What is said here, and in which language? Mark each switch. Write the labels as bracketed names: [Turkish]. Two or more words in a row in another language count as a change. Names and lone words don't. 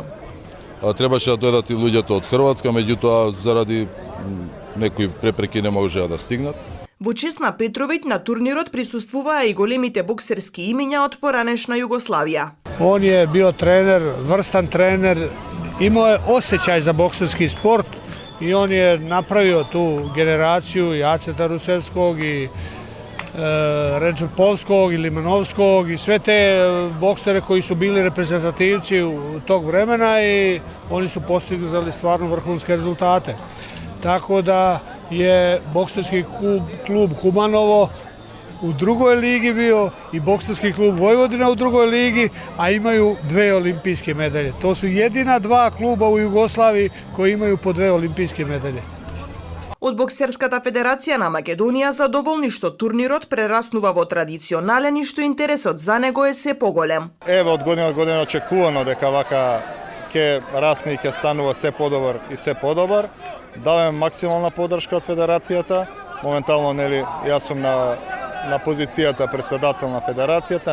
[Macedonian] Требаше да дојдат и луѓето од Хрватска, меѓутоа заради некои препреки не можеа да стигнат. Во чест на Петровиќ на турнирот присуствуваа и големите боксерски имиња од поранешна Југославија. [Serbian] Он е био тренер, врстан тренер, имao je osjećaj za bokserski sport i on je napravio tu generaciju i Aceta Rusevskog i Redžepovskog i Limanovskog i sve te boksere koji su bili reprezentativci u tog vremena i oni su postigli stvarno vrhunske rezultate. Tako da je bokserski klub Kumanovo u drugoj ligi bio i bokserski klub Vojvodina u drugoj ligi, a imaju 2 olimpijske medalje. To su jedina 2 kluba u Jugoslaviji koji imaju po 2 olimpijske medalje. [Macedonian] Од Боксерската федерација на Македонија задоволни што турнирот прераснува во традиционален и што интересот за него е се поголем. Ево од година очекувано дека вака ќе расне и ќе станува се подобар и се подобар. Даваме максимална поддршка од федерацијата. Моментално нели јас сум на позицијата председател на федерацијата.